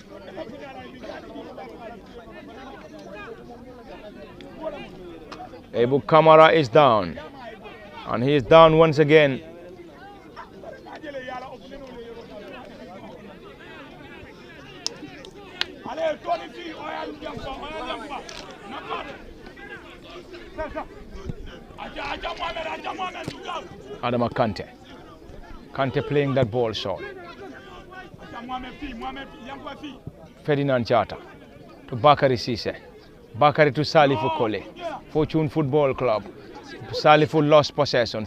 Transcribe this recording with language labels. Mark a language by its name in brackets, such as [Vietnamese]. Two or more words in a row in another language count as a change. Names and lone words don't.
[English] Ibu Kamara is down. And he is down once again. Adama Kante. Kante playing that ball short. Ferdinand Chata to Bakari Sise. Bakari to Salifu Kole. Fortune Football Club. Salifu lost possession.